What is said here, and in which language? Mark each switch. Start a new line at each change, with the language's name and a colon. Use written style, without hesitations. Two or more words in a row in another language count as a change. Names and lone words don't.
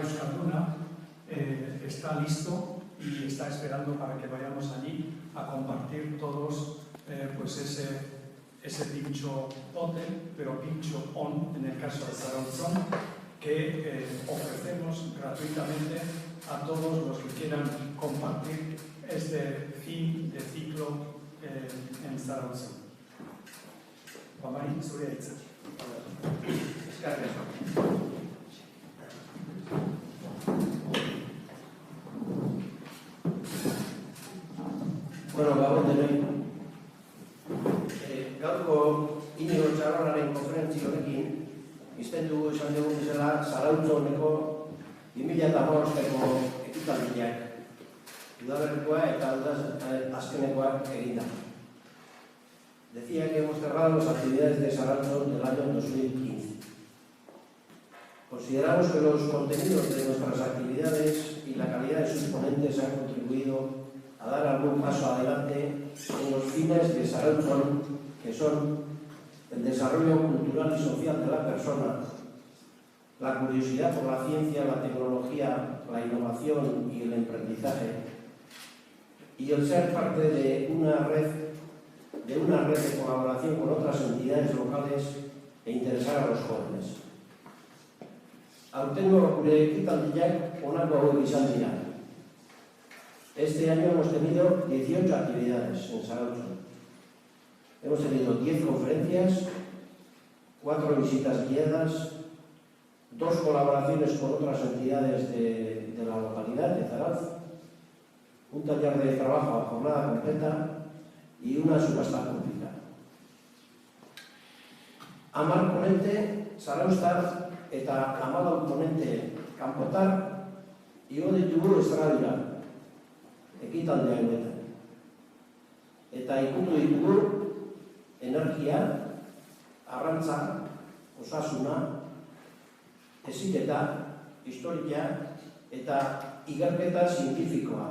Spanish: Euskalduna está listo y está esperando para que vayamos allí a compartir todos pues ese pincho pote, pero pincho on en el caso de Zarautz, que ofrecemos gratuitamente a todos los que quieran compartir este fin de ciclo en Zarautz.
Basque: Juan zurea hitza. Bueno, gabon denoi. Gaurko Inigo Txarronaren konferentzi honekin, izten dugu esan dugu bezala Zarautz honeko 2015ko ekitaldiak udaberrikoa eta azkenekoak eginda.
Spanish: Decía que hemos cerrado las actividades de Zarautz del año 2015. Consideramos que los contenidos de nuestras actividades y la calidad de sus ponentes han contribuido a dar algún paso adelante en los fines de Zarautz, que son el desarrollo cultural y social de la persona, la curiosidad por la ciencia, la tecnología, la innovación y el emprendizaje, y el ser parte de una red de colaboración con otras entidades locales e interesar a los jóvenes.
Basque: Aurtengo gure ekitaldiak honako hauek izan dira.
Spanish: Este año hemos tenido 18 actividades en Zarautz. Hemos tenido 10 conferencias, 4 visitas guiadas, 2 colaboraciones con otras entidades de la localidad de Zarautz, un taller de trabajo a jornada completa y una subasta pública.
Basque: Amar ponente Zarauztar eta 14 ponente kanpotar igo ditugu estradura ekitaldea honetan. Eta ikutu ditugu energia, arrantza, osasuna, heziketa, historia eta ikerketa zientifikoa.